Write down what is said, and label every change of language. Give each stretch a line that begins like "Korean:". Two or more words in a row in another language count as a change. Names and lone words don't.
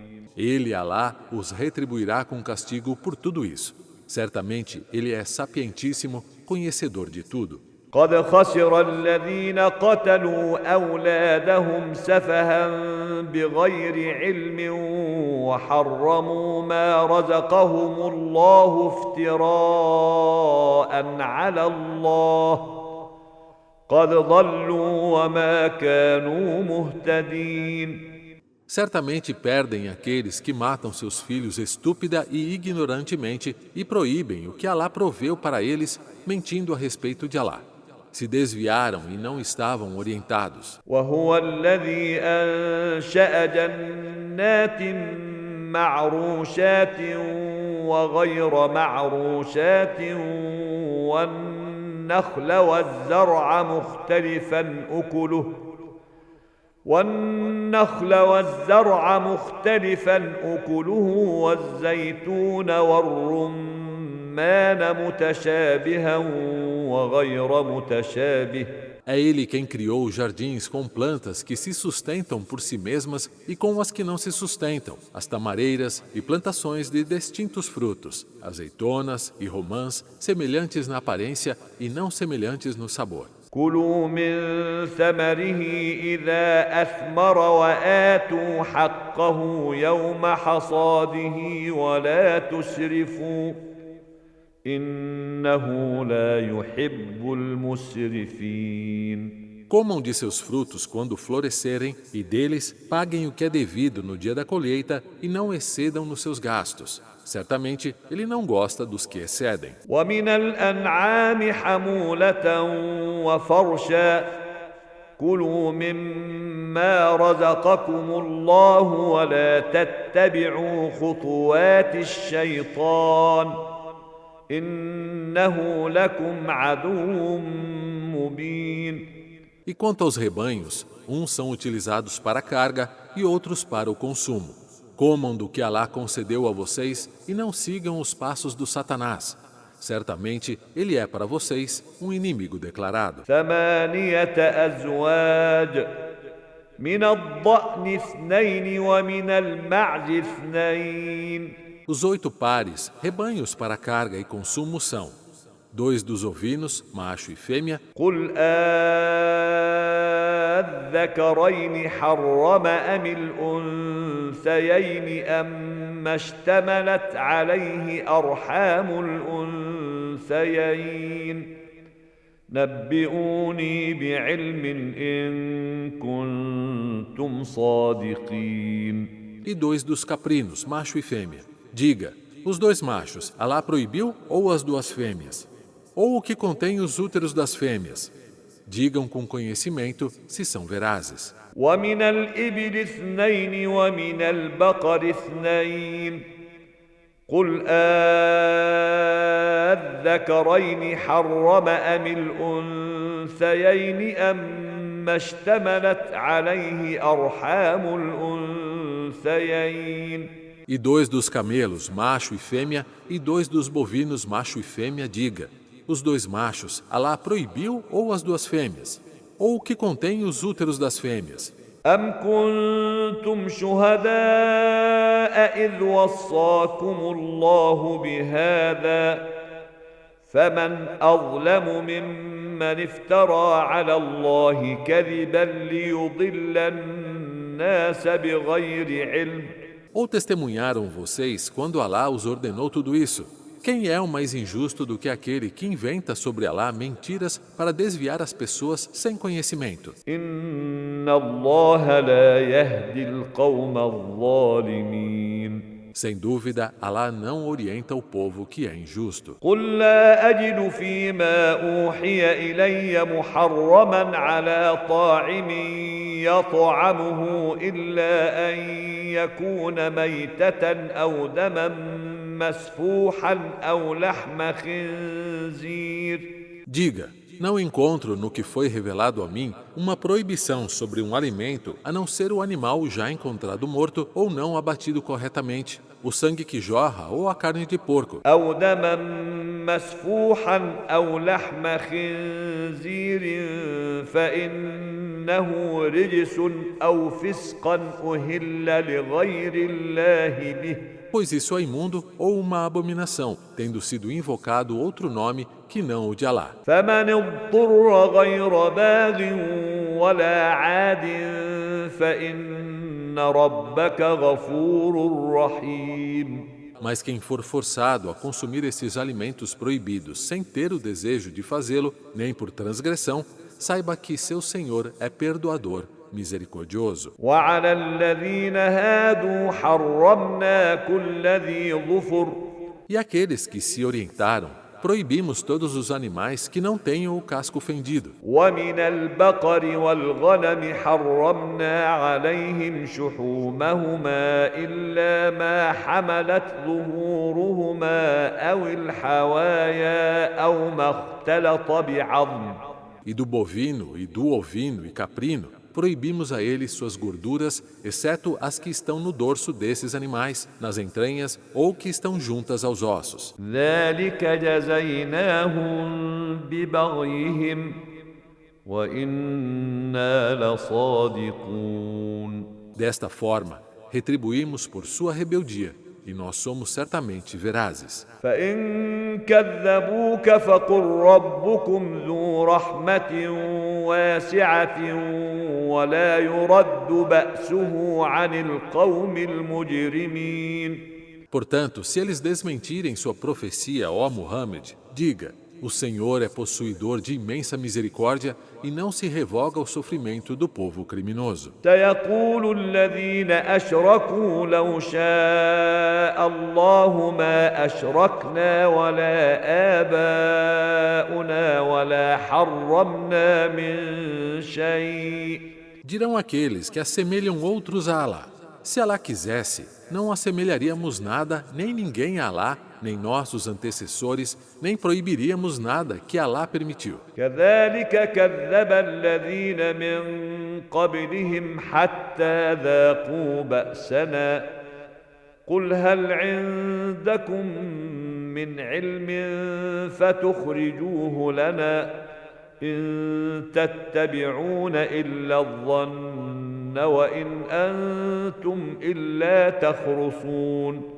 Portuguese: Ele, Alá, os retribuirá com castigo por tudo isso. Certamente, ele é sapientíssimo, conhecedor de tudo.
Arabic: قد خسر الذين قتلوا أولادهم سفها بغير علم وحرموا ما رزقهم الله افتراء على الله قد ضلوا وما كانوا مهتدين.
Portuguese: Certamente perdem aqueles que matam seus filhos estúpida e ignorantemente e proíbem o que Alá proveu para eles, mentindo a respeito de Alá. Se desviaram e não estavam orientados.
Arabic: وهو الذي أنشأ جنات معروشات وغير معروشات والنخل والزرع مختلفا أكله والزيتون والرمان متشابها وغير متشابه.
Portuguese: É ele quem criou jardins com plantas que se sustentam por si mesmas e com as que não se sustentam, as tamareiras e plantações de distintos frutos, azeitonas e romãs, semelhantes na aparência e não semelhantes no sabor.
Arabic: كلوا من ثمره إذا أثمر وآتوا حقه يوم حصاده ولا تسرفوا إنه لا يحب المسرفين.
Portuguese: Comam de seus frutos quando florescerem e deles paguem o que é devido no dia da colheita e não excedam nos seus gastos. Certamente, ele não gosta dos que excedem.
Arabic: ومن الأنعام حمولة وفرشا كلوا مما رزقكم الله ولا تتبعوا خطوات الشيطان إنه لكم عدو مبين.
Portuguese: E quanto aos rebanhos, uns são utilizados para a carga e outros para o consumo. Comam do que Alá concedeu a vocês e não sigam os passos do Satanás. Certamente, ele é para vocês um inimigo declarado.
Arabic: 8 أزواج من الضأن 2 ومن المعز 2.
Portuguese: Os 8 pares, rebanhos para carga e consumo são 2 dos ovinos, macho e fêmea.
Arabic: قل أذكرين حرم أم الأنثيين أما اشتملت عليه أرحام الأنثيين نبئوني بعلم إن كنتم صادقين.
Portuguese: E 2 dos caprinos, macho e fêmea. Diga, os 2 machos, Alá proibiu ou as 2 fêmeas? Ou o que contém os úteros das fêmeas? Digam com conhecimento se são verazes.
Arabic: ومن الإبل 2 ومن البقر 2 قل أذكرين حرم أم الأنثيين أما اشتملت عليه أرحام الأنثيين.
Portuguese: E 2 dos camelos, macho e fêmea, e 2 dos bovinos, macho e fêmea, diga, os 2 machos, Alá proibiu ou as 2 fêmeas? Ou o que contém os úteros das fêmeas?
Arabic: أم كنتم شهداء إذ وصاكم الله بهذا فمن أظلم ممن افترى على الله كذبا ليضل الناس بغير علم.
Portuguese: Ou testemunharam vocês quando Alá os ordenou tudo isso? Quem é o mais injusto do que aquele que inventa sobre Alá mentiras para desviar as pessoas sem conhecimento?
Arabic: إن الله لا يهدي القوم الظالمين.
Portuguese: Sem dúvida, Alá não orienta o povo que é injusto.
Arabic: قل لا أجد فيما أوحي إلي محرما على طاعم يطعمه إلا أن يكون ميتة أو دما مسفوحا أو لحم خنزير.
Portuguese: Diga, não encontro no que foi revelado a mim uma proibição sobre um alimento a não ser o animal já encontrado morto ou não abatido corretamente, o sangue que jorra ou a carne de porco.
Arabic: أو دما مسفوحا أو لحم خنزير فإنه رجس أو فسقا أهل لغير الله به.
Portuguese: Pois isso é imundo ou uma abominação, tendo sido invocado outro nome que não o de Alá.
Arabic: فمن اضطر غير باغ ولا عاد فإن ربك غفور رحيم.
Portuguese: Mas quem for forçado a consumir esses alimentos proibidos sem ter o desejo de fazê-lo, nem por transgressão, saiba que seu Senhor é perdoador, misericordioso.
Arabic: وعلى الذين هادوا حرمنا كل ذي ظفر.
Portuguese: E aqueles que se orientaram, proibimos todos os animais que não tenham o casco fendido.
Arabic: ومن البقر والغنم حرمنا عليهم شحومهما إلا ما حملت ظهورهما أو الحوايا أو ما اختلط بعظم.
Portuguese: E do bovino, e do ovino e caprino, proibimos a eles suas gorduras, exceto as que estão no dorso desses animais, nas entranhas ou que estão juntas aos ossos.
Arabic: ذلك جزيناهم ببغيهم وإنا لصادقون.
Portuguese: Desta forma, retribuímos por sua rebeldia, e nós somos certamente verazes.
Arabic: فإن كذبوك فقل ربكم ذو رحمة واسعة ولا يرد بأسه عن القوم المجرمين.
Portuguese: Portanto, se eles desmentirem sua profecia, ó Muhammad, diga, o Senhor é possuidor de imensa misericórdia e não se revoga o sofrimento do povo criminoso.
Arabic: سيقول الذين أشركوا لو شاء الله ما أشركنا ولا آباؤنا ولا حرمنا من شيء.
Portuguese: Dirão aqueles que assemelham outros a Alá: se Alá quisesse, não assemelharíamos nada, nem ninguém a Alá, nem nossos antecessores, nem proibiríamos nada que Alá permitiu.
Arabic: كذلك كذب الذين من قبلهم حتى ذاقوا بأسنا قل هل عندكم من علم فتخرجوه لنا إن تتبعون إلا الظن وإن أنتم إلا تخرصون.